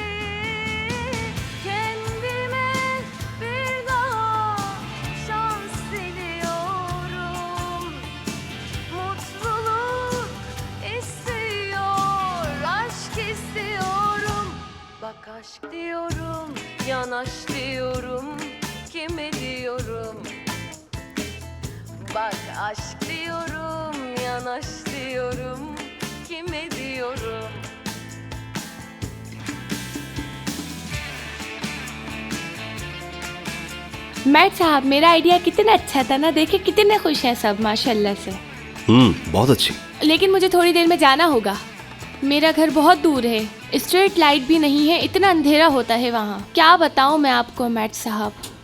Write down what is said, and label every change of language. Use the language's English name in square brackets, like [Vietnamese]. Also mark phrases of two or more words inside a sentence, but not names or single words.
[Turkish] Kendime bir daha şans diliyorum, mutluluk istiyor, aşk istiyorum. Bak aşk diyorum, yanaş diyorum, kime diyorum? Bak aşk diyorum, yanaş diyorum, kime diyorum? [Hindi] मैट साहब मेरा आइडिया कितना अच्छा था ना, देखे कितने खुश हैं सब माशाल्लाह से। बहुत अच्छी। लेकिन मुझे थोड़ी देर में जाना होगा, मेरा घर बहुत दूर है, स्ट्रीट लाइट भी नहीं है, इतना अंधेरा होता है वहाँ, क्या बताऊँ मैं आपको मैट साहब।